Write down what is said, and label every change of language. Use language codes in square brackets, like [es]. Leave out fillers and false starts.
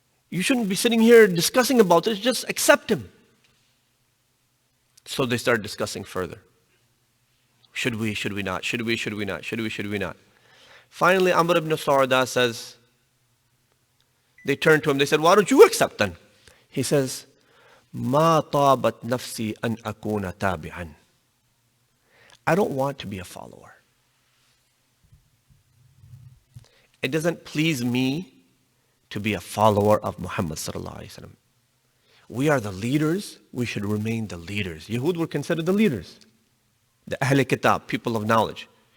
[en] You shouldn't be sitting here discussing about this, just accept him. So they start discussing further. Should we not? Should we not? Finally, Amr ibn Sa'da says, they turned to him, they said, why don't you accept then? [ar] He says, ما طابت نفسي أن أكون تابعا. [en] I don't want to be a follower. It doesn't please me to be a follower of Muhammad sallallahu alaihi wasallam. We are the leaders, we should remain the leaders. Yahud were considered the leaders, the Ahl Kitab, people of knowledge.